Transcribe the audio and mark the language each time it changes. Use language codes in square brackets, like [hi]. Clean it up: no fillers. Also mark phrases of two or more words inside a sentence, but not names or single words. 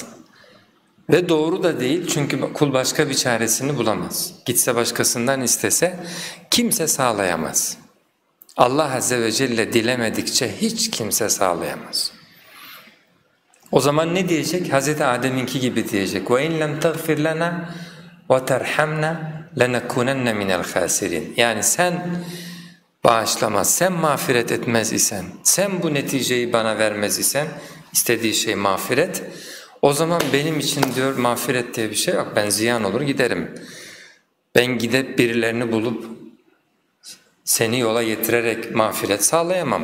[tr] Ve doğru da değil çünkü kul başka bir çaresini bulamaz. Gitse başkasından istese kimse sağlayamaz. Allah Azze ve Celle dilemedikçe hiç kimse sağlayamaz. O zaman ne diyecek? Hazreti Adem'inki gibi diyecek. [ar] وَاِنْ لَمْ تَغْفِرْ لَنَا وَتَرْحَمْنَا لَنَكُونَنَّ مِنَ الْخَاسِرِينَ. [tr] Yani sen bağışlamaz, sen mağfiret etmez isen, sen bu neticeyi bana vermez isen, istediği şey mağfiret, o zaman benim için diyor mağfiret diye bir şey yok, ben ziyan olur giderim. Ben gidip birilerini bulup seni yola getirerek mağfiret sağlayamam.